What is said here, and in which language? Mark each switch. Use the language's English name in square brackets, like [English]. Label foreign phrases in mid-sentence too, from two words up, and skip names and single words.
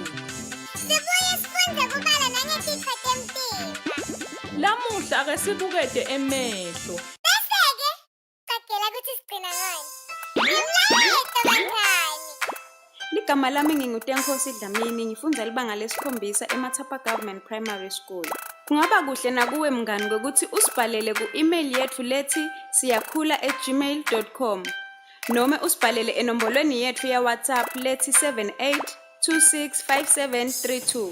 [Swati] Sibuye sifunde kubala nangetifo temtimba. Lamuhla ke sibukede emehlo. Bese-ke qagela ukuthi sigcina ngani. Ngimlayeto kancane. Ligama lami nginguTenkosi Dlamini, ngifunda libanga lesikhombisa eMathapa Government Primary School. Kungaba kuhle nakuwe mngani ukuthi usibhalele ku-email yethu lethi siyakhula@gmail.com noma usibhalele enombolweni yethu ya WhatsApp lethi 78265732.